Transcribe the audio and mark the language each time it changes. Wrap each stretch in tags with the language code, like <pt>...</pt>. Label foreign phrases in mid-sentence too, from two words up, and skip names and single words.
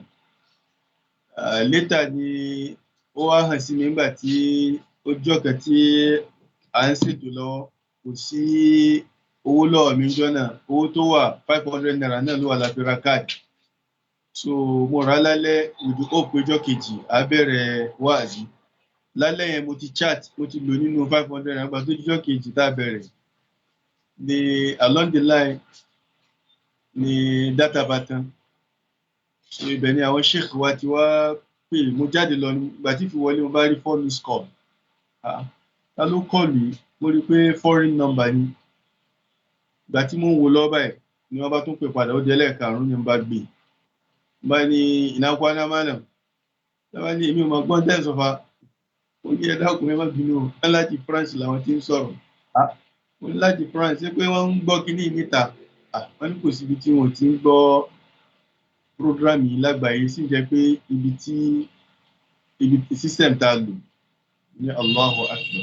<yo>Létà ni ó wá hàn sí mi nígbà tí ó jọ́kan tí à ń ṣètò lọ́wọ́, kò sí owó lọ́wọ́ mi jọ́ náà, owó tó wà 500 naira náà ló wà láti ra káàdì. So mo rà lálẹ́ ìdú ó péjọ́ kejì á bẹ̀rẹ̀ wáàzí. Lálẹ́ yẹn mo ti chat, mo ti lò nínú 500 naira gbà tó jíjọ́ kejì tá bẹ̀rẹ̀ ni</yo> <en>along the line</en> <yo>ni data bá tán. So ibẹ̀ ni àwọn sheikh wa ti wá pè, mo jáde lọ nígbà tí fi wọlé mo bá rí 4</yo> <en>missed call.</en> <yo>Ta ló kọlù yìí? Mo rí pé</yo> <en>foreign number</en> <yo>ni. Ìgbà tí mo ń wo lọ́ọ́ báyìí ni wọ́n bá tún pè padà, ó di ẹlẹ́ẹ̀karùn-ún ni mo bá gbé. Bá ní</yo> <ha>ina kwana malam,</ha> <yo>bá ní èmi ò mọ̀ gbọ́n tẹ́ sọ́fà, ó ní ẹ̀dá ọkùnrin má bínú o, wọ́n láti France làwọn tí ń sọ̀rọ̀. Wọ́n ní láti France, ṣé pé wọ́n ń gbọ́ kíní níta? Wọ́n ní kò síbi tí wọ́n ti ń gbọ́ program yìí lágbàáyé, sì jẹ́ pé ibi system tá lò ní</yo> <ar>الله أكبر.</ar>